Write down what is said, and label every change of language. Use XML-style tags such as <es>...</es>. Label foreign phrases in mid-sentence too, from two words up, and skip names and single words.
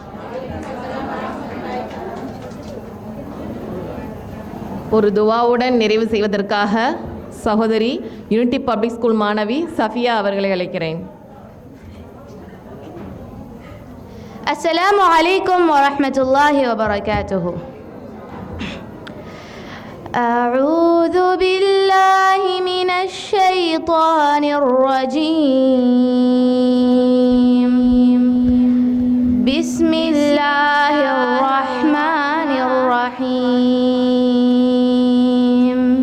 <ta>ஒரு துவாவுடன் நிறைவு செய்வதற்காக சகோதரி யூனிட்டி பப்ளிக் ஸ்கூல் மாணவி சஃபியா அவர்களை அழைக்கிறேன்.</ta> <ar>السلام عليكم ورحمة الله وبركاته. أعوذ بالله من الشيطان الرجيم. بسم الله الرحمن الرحيم.</ar>